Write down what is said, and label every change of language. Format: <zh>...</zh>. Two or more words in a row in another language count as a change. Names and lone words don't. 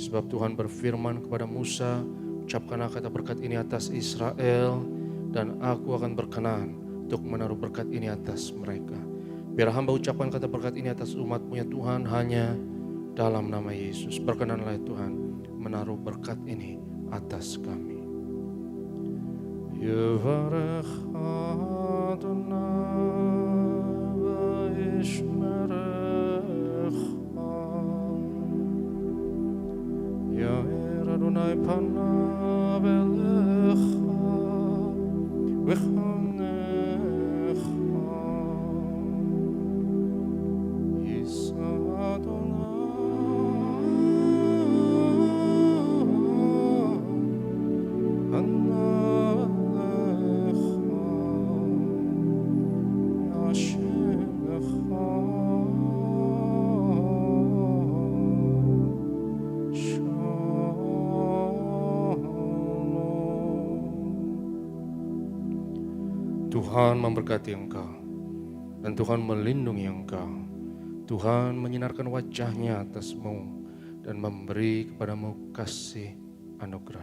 <id>Sebab Tuhan berfirman kepada Musa, ucapkanlah kata berkat ini atas Israel, dan aku akan berkenan untuk menaruh berkat ini atas mereka. Biar hamba ucapkan kata berkat ini atas umat-Mu ya Tuhan, hanya dalam nama Yesus. Berkenanlah ya Tuhan menaruh berkat ini atas kami.</id> <he>יברכך אדני וישמרך. יאר אדני פניו אליך ויחנך. ישא אדני פניך ישמך.</he> <id>Tuhan memberkati engkau dan Tuhan melindungi engkau. Tuhan menyinarkan wajah-Nya atasmu dan memberi kepadamu kasih anugerah.</id>